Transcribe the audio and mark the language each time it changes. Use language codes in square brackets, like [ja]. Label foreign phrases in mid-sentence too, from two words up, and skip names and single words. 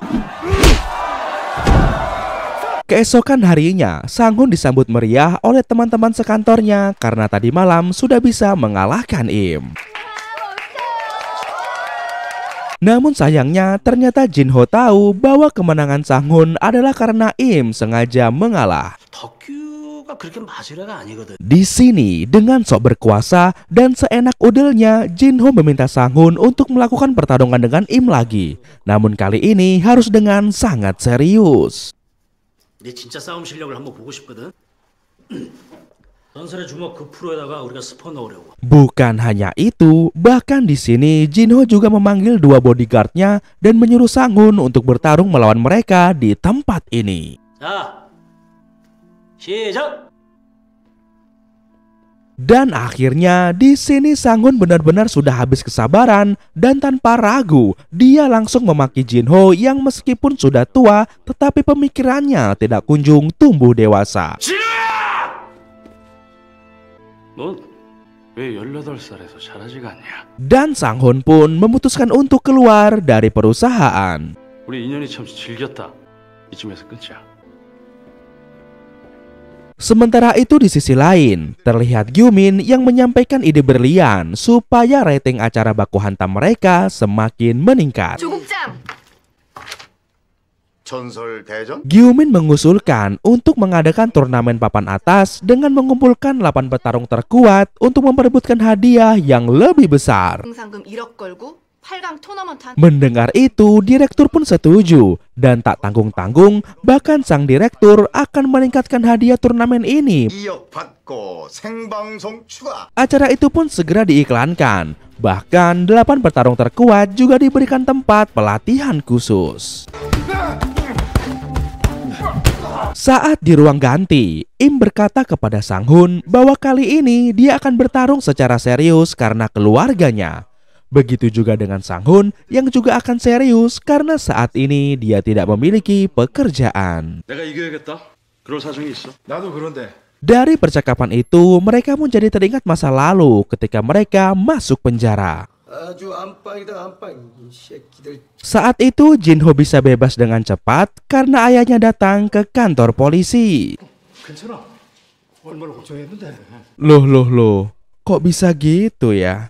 [id] Keesokan harinya, Sang-hun disambut meriah oleh teman-teman sekantornya karena tadi malam sudah bisa mengalahkan Im. Namun sayangnya ternyata Jinho tahu bahwa kemenangan Sang-hun adalah karena Im sengaja mengalah. [ko] 덕규가 그렇게 마술애가 아니거든. [id] Di sini dengan sok berkuasa dan seenak udelnya, Jinho meminta Sang-hun untuk melakukan pertarungan dengan Im lagi. Namun kali ini harus dengan sangat serius. [ko] 내 진짜 싸움 실력을 한번 보고 싶거든. 전설의 주먹 그 프로에다가 우리가 스포 넣으려고. [id] Bukan hanya itu, bahkan di sini Jinho juga memanggil dua bodyguardnya dan menyuruh Sang-hun untuk bertarung melawan mereka di tempat ini. [ko] 자, 시작. [id] Dan akhirnya di sini Sang-hun benar-benar sudah habis kesabaran dan tanpa ragu dia langsung memaki Jinho yang meskipun sudah tua tetapi pemikirannya tidak kunjung tumbuh dewasa. [ko] 넌 왜 18살에서 잘하지가 않냐? [id] Dan Sang-hun pun memutuskan untuk keluar dari perusahaan. [ko] 우리 인연이 참 질겼다. 이쯤에서 끊자. [id] Sementara itu di sisi lain, terlihat Gyumin yang menyampaikan ide berlian supaya rating acara baku hantam mereka semakin meningkat. [ko] 조국장! 전설 대전? [id] Gyumin mengusulkan untuk mengadakan turnamen papan atas dengan mengumpulkan 8 petarung terkuat untuk memperebutkan hadiah yang lebih besar. [ko] 상금 1억 걸고 8강 토너먼트 한 [id] Mendengar itu, direktur pun setuju dan tak tanggung-tanggung, bahkan sang direktur akan meningkatkan hadiah turnamen ini. [ko] 2억 받고 생방송 추가. [id] Acara itu pun segera diiklankan. Bahkan 8 petarung terkuat juga diberikan tempat pelatihan khusus. Saat di ruang ganti, Im berkata kepada Sang-hun bahwa kali ini dia akan bertarung secara serius karena keluarganya. Begitu juga dengan Sang Hun yang juga akan serius karena saat ini dia tidak memiliki pekerjaan. [ko] 내가 이겨야겠다. 그럴 사정이 있어. 나도 그런데. [id] Dari percakapan itu, mereka pun jadi teringat masa lalu ketika mereka masuk penjara. Saat itu Jinho bisa bebas dengan cepat karena ayahnya datang ke kantor polisi. Loh, kok bisa gitu ya?